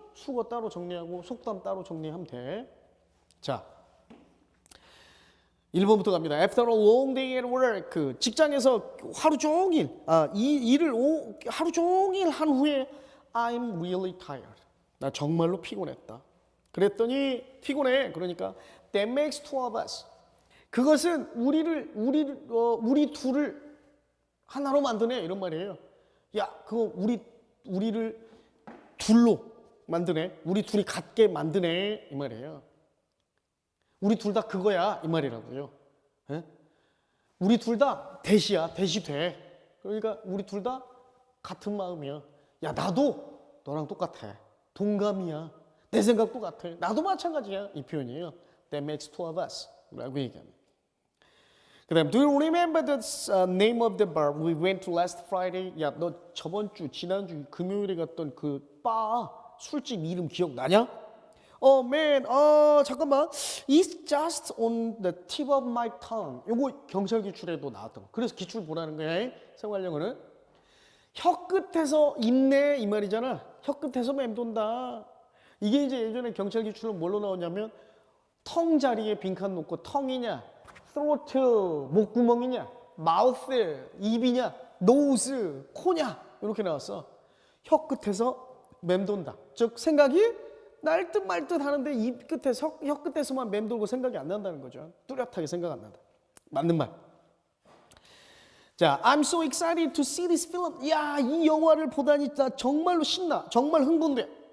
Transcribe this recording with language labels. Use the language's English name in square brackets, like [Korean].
[Korean] 수거 따로 정리하고 속담 따로 정리하면 돼. 자, 1번부터 갑니다. [English] After a long day at work. [Korean] 직장에서 하루 종일 이 일을 하루 종일 한 후에 [English] I'm really tired. [Korean] 나 정말로 피곤했다. 그랬더니 피곤해. 그러니까 [English] that makes two of us. [Korean] 그것은 우리 둘을 하나로 만드네 이런 말이에요. 야, 그거 우리를 둘로 만드네. 우리 둘이 같게 만드네 이 말이에요. 우리 둘 다 그거야 이 말이라고요. 예? 우리 둘 다 대시야. 대시 돼. 그러니까 우리 둘 다 같은 마음이야. 야, 나도 너랑 똑같아. 동감이야. 내 생각 똑같아. 나도 마찬가지야. 이 표현이에요. [English] That makes two of us [Korean] 라고 얘기합니다. 그 다음, [English] do you remember the name of the bar we went to last Friday? [Korean] 야, 너 지난주 금요일에 갔던 그 바 술집 이름 기억나냐? man, 잠깐만. [English] It's just on the tip of my tongue. [Korean] 요거 경찰 기출에도 나왔던 거. 그래서 기출 보라는 거야. 생활용어는. 혀 끝에서 있네 이 말이잖아. 혀 끝에서 맴돈다. 이게 이제 예전에 경찰 기출은 뭘로 나오냐면 텅 자리에 빈칸 놓고 텅이냐, throat, 목구멍이냐, mouth, 입이냐, nose, 코냐 이렇게 나왔어. 혀 끝에서 맴돈다. 즉 생각이 날 듯 말 듯 하는데 입 끝에서 혀 끝에서만 맴돌고 생각이 안 난다는 거죠. 뚜렷하게 생각 안 난다. 맞는 말. [English] 자, I'm so excited to see this film. [Korean] 야, 이 영화를 보다니 나 정말로 신나. 정말 흥분돼.